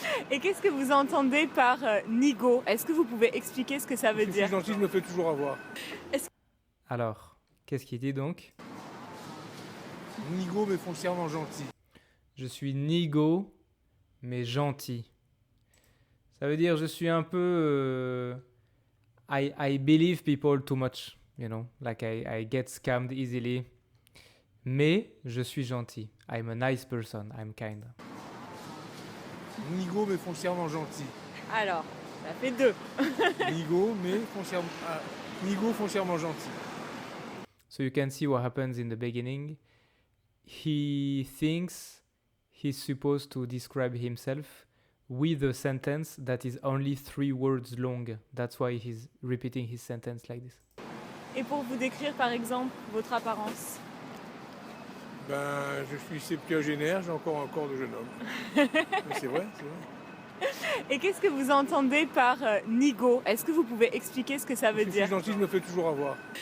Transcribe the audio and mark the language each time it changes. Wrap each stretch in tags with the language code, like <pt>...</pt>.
<fr>Et qu'est-ce que vous entendez par nigo? Est-ce que vous pouvez expliquer ce que ça veut Je suis dire? gentil, je me fais toujours avoir. Alors, qu'est-ce qu'il dit donc? Nigo, mais foncièrement gentil. Je suis nigo, mais gentil. Ça veut dire je suis un peu...</fr> <en>I believe people too much, you know, like I get scammed easily.</en> <fr>Mais je suis gentil.</fr> <en>I'm a nice person, I'm kind.</en> <fr>Nigo, mais foncièrement gentil. Alors, ça fait 2. Nigo, mais Nigo, foncièrement gentil.</fr> <en>So you can see what happens in the beginning. He thinks he's supposed to describe himself with a sentence that is only 3 words long. That's why he's repeating his sentence like this.</en> <fr>Et pour vous décrire par exemple votre apparence? Ben, je suis septuagénaire, j'ai encore un corps de jeune homme. Mais c'est vrai, c'est vrai. Et qu'est-ce que vous entendez par nigo? Est-ce que vous pouvez expliquer ce que ça veut Je dire? suis gentil, je me fais toujours avoir.</fr>